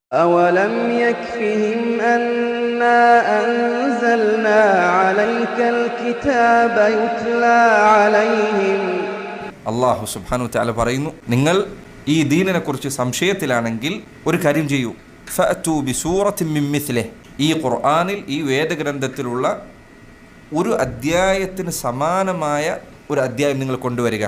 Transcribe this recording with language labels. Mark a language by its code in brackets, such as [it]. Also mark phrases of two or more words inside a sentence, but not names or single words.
[ar] أولم يكفهم أنا أنزلنا عليك الكتاب يتلى عليهم الله سبحانه وتعالى [ml] പറയുന്നു, നിങ്ങൾ ഈ ദീനിനെ കുറിച്ച് സംശയത്തിലാണെങ്കിൽ ഒരു കാര്യം ചെയ്യൂ. [ar] فأتوا بسورة من مثله, [ml] ഈ ഖുർആനിൽ ഈ വേദഗ്രന്ഥത്തിലുള്ള ഒരു അധ്യായത്തിന് സമാനമായ ഒരു അധ്യായം നിങ്ങൾ കൊണ്ടുവരിക.